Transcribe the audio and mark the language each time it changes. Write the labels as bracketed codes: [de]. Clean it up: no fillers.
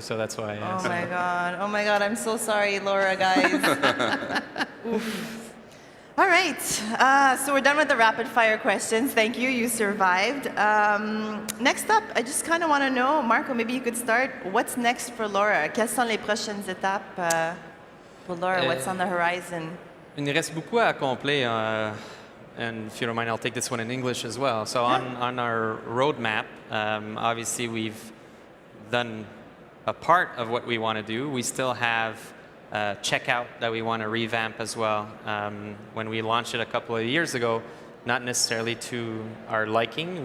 [en] So that's why. Oh my God. Oh my God. I'm so sorry, Laura, guys. Oof. All right. So we're done with the rapid fire questions. Thank you. You survived. Next up, I just kind of want to know, Marco, maybe you could start. What's next for Laura? [fr] Quelles sont les prochaines étapes pour Laura? [en] What's on the horizon? [fr] Il reste beaucoup à accomplir. [en] And if you don't mind, I'll take this one in English as well. So on our roadmap, obviously we've done a part of what we want to do. We still have checkout that we want to revamp as well. When we launched it a couple of years ago, not necessarily to our liking.